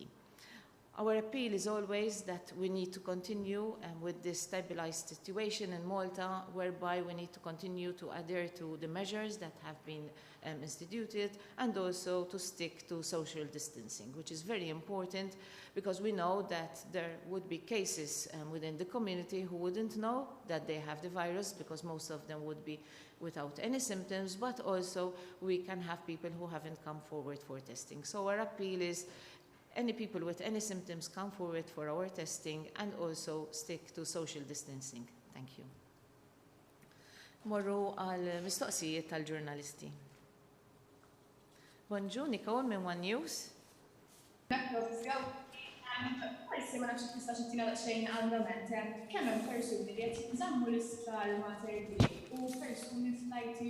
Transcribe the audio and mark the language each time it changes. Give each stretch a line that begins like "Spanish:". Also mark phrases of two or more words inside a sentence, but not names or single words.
English: Our appeal is always that we need to continue with this stabilized situation in Malta, whereby we need to continue to adhere to the measures that have been instituted and also to stick to social distancing, which is very important because we know that there would be cases within the community who wouldn't know that they have the virus because most of them would be without any symptoms, but also we can have people who haven't come forward for testing. So our appeal is any people with any symptoms come forward for our testing and also stick to social distancing. Thank you.
Maltese: Morru għal mistoqsijiet tal-ġurnalisti. Bonġu, Nicole minn One News. Forsi ma nafx tista' xittina daqsxejn għandament, kemm hemm persuni li qed jinżammu l-isptar Mater Dei u persuni fl-ITU.